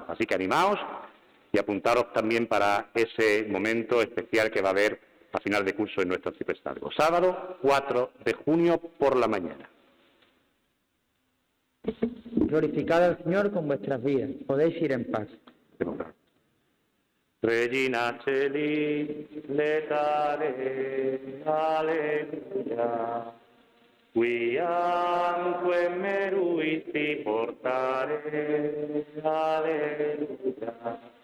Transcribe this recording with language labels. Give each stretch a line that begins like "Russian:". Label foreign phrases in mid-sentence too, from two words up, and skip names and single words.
Spanish: Así que animaos y apuntaros también para ese momento especial que va a haber a final de curso en nuestro arciprestazgo. Sábado 4 de junio por la mañana. Glorificad al Señor con vuestras vidas. Podéis ir en paz.
Latin: Regina Celi, letare, alleluia. Quiamque meruisti portare, alleluia.